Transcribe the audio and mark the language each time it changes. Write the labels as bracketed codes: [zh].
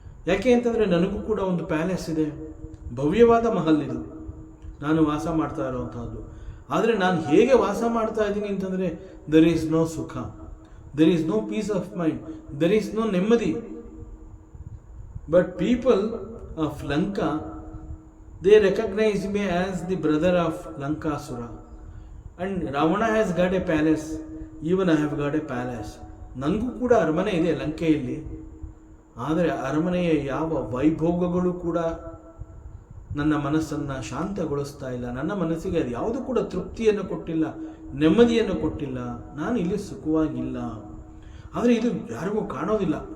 [kn] ಯಾಕೆ ಅಂತಂದರೆ ನನಗೂ ಕೂಡ ಒಂದು ಪ್ಯಾಲೇಸ್ ಇದೆ, ಭವ್ಯವಾದ ಮಹಲ್ ಇದು, ನಾನು ವಾಸ ಮಾಡ್ತಾ ಇರುವಂತಹದ್ದು. ಆದರೆ ನಾನು ಹೇಗೆ ವಾಸ ಮಾಡ್ತಾ ಇದ್ದೀನಿ ಅಂತಂದರೆ [en] There is no ಸುಖ, there is no peace of mind, there is no ನೆಮ್ಮದಿ. But people of Lanka, they recognize me as the brother of Lankasura. And Ravana has got a palace, even I have got a palace. [kn] ನನಗೂ ಕೂಡ ಅರಮನೆ ಇದೆ ಲಂಕೆಯಲ್ಲಿ. ಆದರೆ ಅರಮನೆಯ ಯಾವ ವೈಭೋಗಗಳು ಕೂಡ ನನ್ನ ಮನಸ್ಸನ್ನು ಶಾಂತಗೊಳಿಸ್ತಾ ಇಲ್ಲ. ನನ್ನ ಮನಸ್ಸಿಗೆ ಅದು ಯಾವುದು ಕೂಡ ತೃಪ್ತಿಯನ್ನು ಕೊಟ್ಟಿಲ್ಲ, ನೆಮ್ಮದಿಯನ್ನು ಕೊಟ್ಟಿಲ್ಲ. ನಾನು ಇಲ್ಲಿ ಸುಖವಾಗಿಲ್ಲ. ಆದರೆ ಇದು ಯಾರಿಗೂ ಕಾಣೋದಿಲ್ಲ.